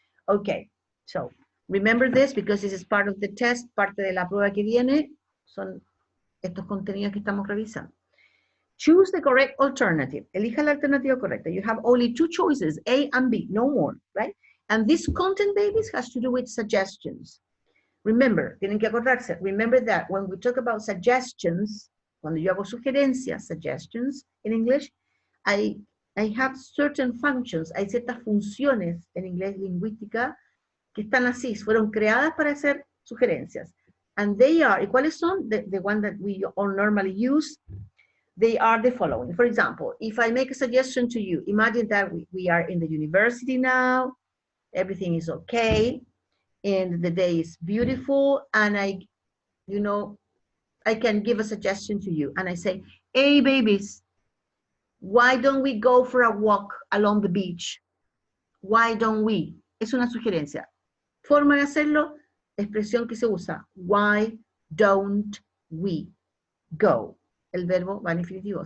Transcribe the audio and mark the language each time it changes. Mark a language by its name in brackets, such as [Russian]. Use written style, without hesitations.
[English] Okay, so remember this because this is part of the test, [Spanish] parte de la prueba que viene, son estos contenidos que estamos revisando. [English] Choose the correct alternative. [Spanish] Elija la alternativa correcta. [English] You have only 2 choices, A and B, no more, right? And this content, babies, has to do with suggestions. Remember, [Spanish] tienen que acordarse, [English] remember that when we talk about suggestions, [Spanish] cuando yo hago sugerencias, [English] suggestions in English, I have certain functions, [Spanish] hay ciertas funciones en inglés lingüística que están así, fueron creadas para hacer sugerencias. [English] And they are, [Spanish] ¿y cuáles son? [English] The one that we all normally use, they are the following. For example, if I make a suggestion to you, imagine that we are in the university now, everything is okay, and the day is beautiful, and I can give a suggestion to you, and I say, hey, babies, why don't we go for a walk along the beach? Why don't we? [Spanish] Es una sugerencia. Forma de hacerlo, expresión que se usa. [English] Why don't we go? [Spanish] El verbo va en infinitivo.